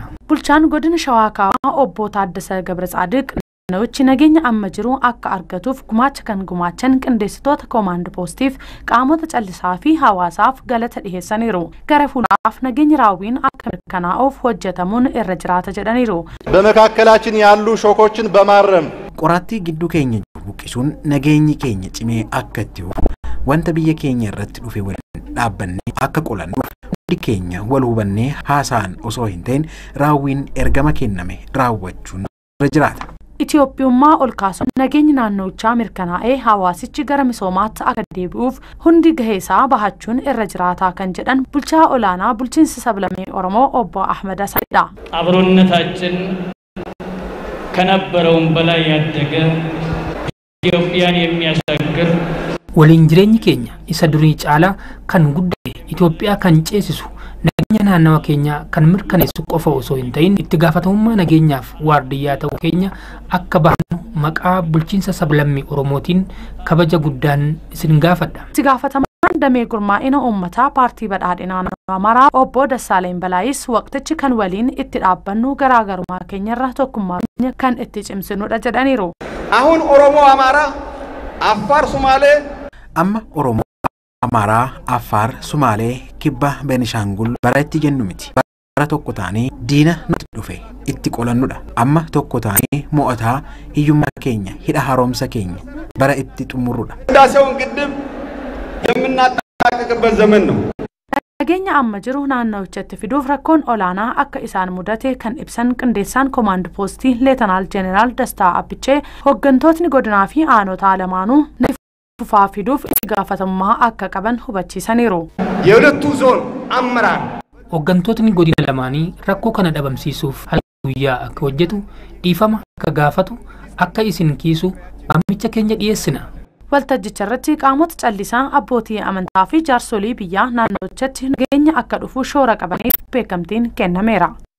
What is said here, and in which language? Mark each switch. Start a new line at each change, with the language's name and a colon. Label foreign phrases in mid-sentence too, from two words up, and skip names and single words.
Oromo: Bulchaan godina Shawaa Kaabaa obbo Taaddasa Gabratsaadiq naannochi nageenya amma jiru akka argatuuf gumaacha kan gumaachan qindeessitoota koomaand poostiif qaamota callisaa fi hawaasaaf galata dhiheessaniiru. Gara fuulaaf nageenya raawwiin akka mirkanaa'uuf hojjetamuun irra jiraata jedhaniiru.
Amharic: በመካከላችን ያሉ ሾኮችን በማረም
Oromo: qoraattii gidduu keenya buqqisuun nageenyi keenya cimee akka itti fufu wanta biyya keenya irratti dhufe waliin dhaabbannee akka qolannuuf hundi keenya wal hubannee haasaan osoo hin ta'in raawwiin ergama kenname raawwachuun irra jiraata. Itoophiyummaa ol kaasuun nageenya naannochaa mirkanaa'ee hawaasichi gara misoomaatti akka deebi'uuf hundi gaheesaa bahachuun irra jiraataa kan jedhan bulchaa olaanaa bulchiinsa sablammii Oromoo obbo Ahmed Asaidha.
Amharic: አብሮነታችን ከነበረውም በላይ ያደገ ኢትዮጵያን የሚያሻግር
Oromo: waliin jireenyi keenya isa durii caalaa kan guddate Itoophiyaa kan ceesisu nageenya naannawa keenya kan mirkaneessu qofa osoo hin ta'in itti gaafatamummaa nageenyaaf waardiyyaa ta'uu keenya akka bahannu maqaa bulchiinsa sablammii Oromootiin kabaja guddaan isin gaafadha. Itti gaafatamaan damee gurmaa'ina uummataa paartii badhaadhinaa naannoo Amaaraa obbo Dassaaleen Balaayis waqtichi kan waliin itti dhaabbannu garaagarummaa keenyarra tokkummaa keenya kan itti cimsinudha jedhaniiru.
Amharic: አሁን ኦሮሞ አማራ አፋር ሶማሌ
Oromo: amma Oromoo Amaaraa Affaar Sumaalee Kibba Beenishaangul bara itti jennu miti. Bara tokko taanee diina nuti dhufe itti qolannudha. Amma tokko taanee mo'ataa hiyyummaa keenya hidha haaromsa keenya bara itti xumurrudha.
Amharic: ህዳሴውን ግድብ የምናጠናቅቅበት ዘመን ነው.
Oromo: Nageenya amma jiru naannochatti fiduuf rakkoon olaanaa akka isaan mudate kan ibsan qindeessaan koomaand poostii Leetanaal Jeneraal Dastaa Abbichee hooggantootni godinaa fi aanotaa lamaanuu fufaa fiduuf itti gaafatamummaa akka qaban hubachiisaniiru.
Amharic: የሁለቱ ዞን አመራር
Oromo: hooggantootni godina lamaanii rakkoo kana dhabamsiisuuf halkan guyyaa akka hojjetu dhiifama akka gaafatu akka isin kiisu waamicha keenya dhiyeessina. Waltajjicha irratti qaamota callisaa abbootii amantaa fi jaarsolii biyyaa naannochatti nageenya akka dhufu shoora qabaniif beekamtiin kennameera.